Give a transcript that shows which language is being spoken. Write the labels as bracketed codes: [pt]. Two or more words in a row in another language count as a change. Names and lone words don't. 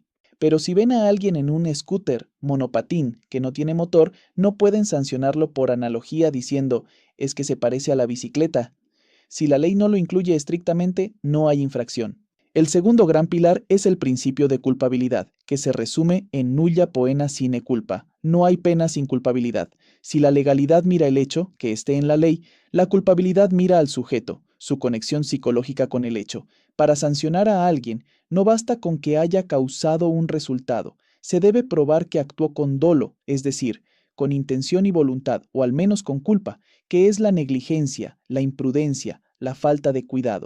[es] Pero si ven a alguien en un scooter, monopatín, que no tiene motor, no pueden sancionarlo por analogía diciendo, es que se parece a la bicicleta. Si la ley no lo incluye estrictamente, no hay infracción. El segundo gran pilar es el principio de culpabilidad, que se resume en [la] nulla poena sine culpa. [es] No hay pena sin culpabilidad. Si la legalidad mira el hecho, que esté en la ley, la culpabilidad mira al sujeto, su conexión psicológica con el hecho. Para sancionar a alguien, no basta con que haya causado un resultado. Se debe probar que actuó con dolo, es decir, con intención y voluntad, o al menos con culpa, que es la negligencia, la imprudencia, la falta de cuidado.